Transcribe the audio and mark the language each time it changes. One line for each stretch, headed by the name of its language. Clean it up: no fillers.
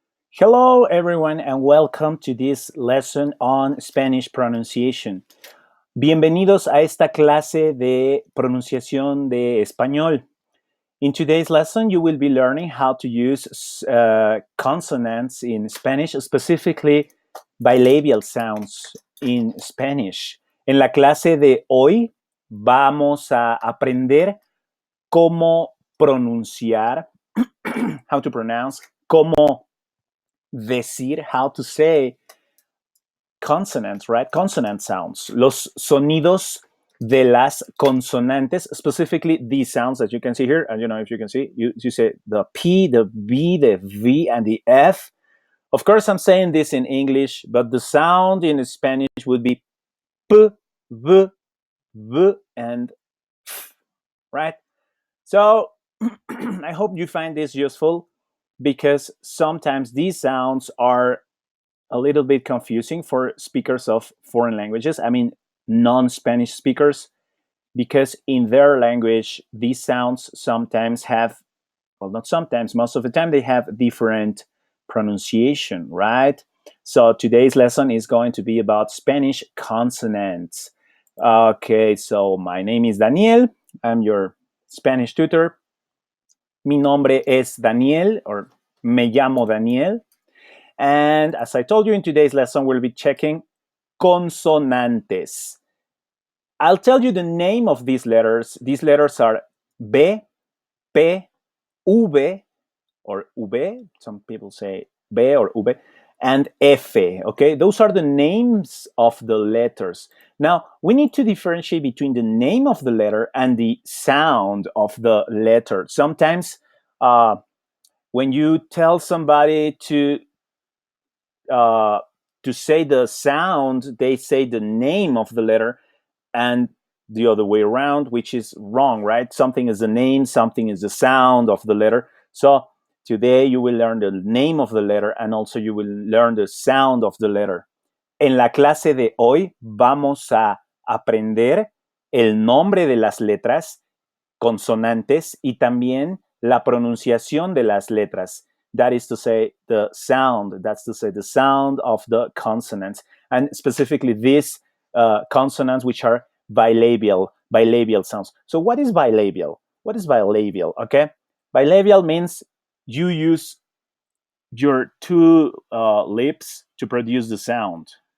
English: Hello, everyone, and welcome to this lesson on Spanish pronunciation.
Spanish: Bienvenidos a esta clase de pronunciación de español.
English: In today's lesson, you will be learning how to use consonants in Spanish, specifically bilabial sounds in Spanish.
Spanish: En la clase de hoy vamos a aprender cómo pronunciar,
English: how to pronounce,
Spanish: cómo decir,
English: how to say consonants, right? Consonant sounds.
Spanish: Los sonidos de las consonantes,
English: specifically these sounds that you can see here. And you know, if you can see, you say the P, the B, the V, and the F. Of course, I'm saying this in English, but the sound in Spanish would be P, V, V, and F, right? So I hope you find this useful because sometimes these sounds are a little bit confusing for speakers of foreign languages. I mean, non-Spanish speakers, because in their language, these sounds sometimes have, well, not sometimes, most of the time, they have different pronunciation, right? So today's lesson is going to be about Spanish consonants. Okay, so my name is Daniel. I'm your Spanish tutor.
Spanish: Mi nombre es Daniel, or me llamo Daniel.
English: And as I told you in today's lesson, we'll be checking consonantes. I'll tell you the name of these letters. These letters are B, P, V, or V. Some people say B or V, and F. Okay, those are the names of the letters. Now, we need to differentiate between the name of the letter and the sound of the letter. Sometimes, when you tell somebody to say the sound, they say the name of the letter, and the other way around, which is wrong, right? Something is the name, something is the sound of the letter. So today you will learn the name of the letter and also you will learn the sound of the letter.
Spanish: En la clase de hoy vamos a aprender el nombre de las letras, consonantes, y también la pronunciación de las letras.
English: That is to say, the sound. That's to say, the sound of the consonants, and specifically these consonants which are bilabial sounds. So, what is bilabial? What is bilabial? Okay, bilabial means you use your two lips to produce the sound.